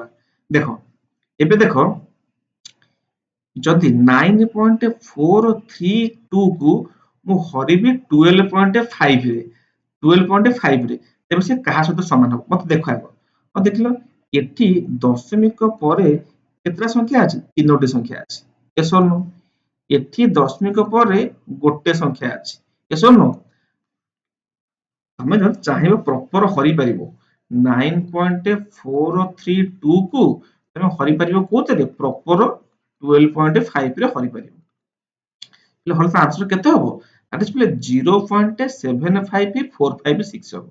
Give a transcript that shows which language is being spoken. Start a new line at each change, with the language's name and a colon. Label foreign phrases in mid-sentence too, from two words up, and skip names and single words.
Odia: ଦେଖ ଏବେ ଦେଖ ଯଦି 9.432 କୁ ମୁଁ ହରିବି 12.5 ରେ, 12.5 ରେ, ତେବେ ସେ କାହା ସହିତ ସମାନ ହବ? ମତେ ଦେଖ ଆଗ। ଆଉ ଦେଖିଲ ଏଠି ଦଶମିକ ପରେ କେତେଟା ସଂଖ୍ୟା ଅଛି? 3ଟି ସଂଖ୍ୟା ଅଛି।
English: yes or no?
Odia: ଏଠି ଦଶମିକ ପରେ ଗୋଟେ ସଂଖ୍ୟା ଅଛି।
English: yes or no?
Odia: ତମେ ଯଦି ଚାହିଁବ ପ୍ରପର ହରିପାରିବ 9.432 କୁ ତମେ ହରିପାରିବ କୋଉଥିରେ? ପ୍ରପର 12.5 ରେ ହରିପାରିବ। ହେଲେ ହଳ ଆନ୍ସର କେତେ ହବ?
English: that is
Odia: 0.75456 ହବ।